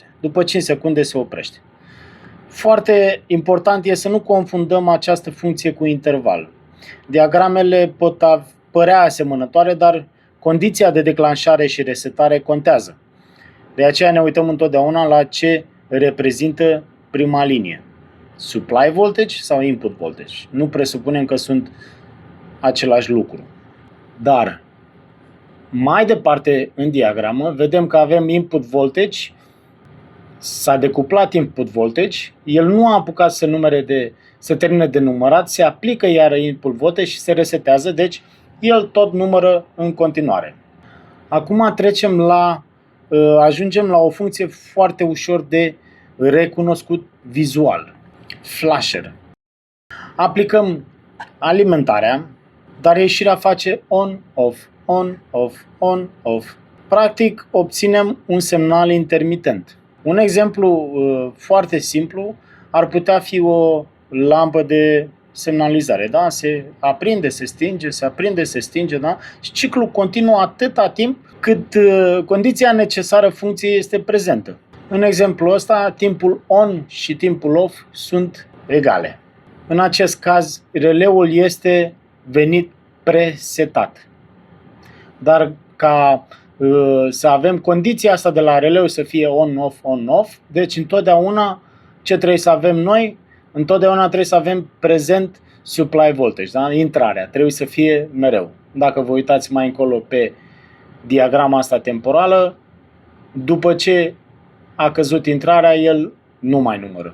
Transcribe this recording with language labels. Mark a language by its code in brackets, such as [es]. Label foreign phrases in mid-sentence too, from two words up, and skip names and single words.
[ro] După 5 secunde se oprește. Foarte important este să nu confundăm această funcție cu interval. Diagramele pot părea asemănătoare, dar condiția de declanșare și resetare contează. De aceea ne uităm întotdeauna la ce reprezintă prima linie. [en] Supply voltage sau input voltage. [ro] Nu presupunem că sunt același lucru. Dar mai departe în diagramă vedem că avem [en] input voltage, [ro] s-a decuplat [en] input voltage, [ro] el nu a apucat să termine de numărat, se aplică iar [en] input voltage [ro] și se resetează, deci el tot numără în continuare. Acum ajungem la o funcție foarte ușor de recunoscut vizual. Flasher. Aplicăm alimentarea, dar ieșirea face [en] on-off, on-off, on-off. [ro] Practic obținem un semnal intermitent. Un exemplu foarte simplu ar putea fi o lampă de semnalizare. Da? Se aprinde, se stinge, se aprinde, se stinge. Da? Și ciclul continuă atâta timp cât condiția necesară funcției este prezentă. În exemplul ăsta, timpul on și timpul off sunt egale. În acest caz, releul este venit presetat. Dar ca să avem condiția asta de la releu să fie [en] on-off, on-off, [ro] deci întotdeauna ce trebuie să avem noi? Întotdeauna trebuie să avem prezent [en] supply voltage, [ro] da? Intrarea trebuie să fie mereu. Dacă vă uitați mai încolo pe diagrama asta temporală, după ce a căzut intrarea, el nu mai numără.